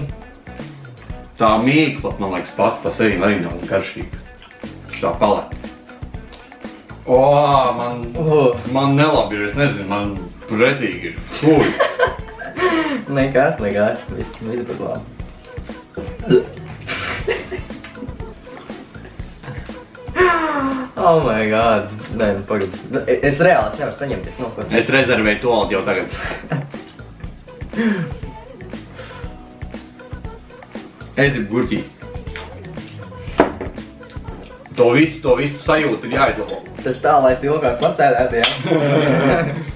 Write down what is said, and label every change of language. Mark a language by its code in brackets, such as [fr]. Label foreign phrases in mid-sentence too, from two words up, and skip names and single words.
[lv] Tā mīkla, man liekas, pat pa sevi arī nav garšīga. Tā paleta. Man nelabi ir, es nezinu, man pretīgi ir. Fui. Nekas, viss būs labi. [en] Oh my god. [lv] Nē, pagad. Es reāli nevaru saņemties no ko. Es rezervēju tualeti jau tagad. Es gribu gurķīt. To visu sajūtu ir jāizlabo. Tas tā, lai tu ilgāk pasēdētu, jā?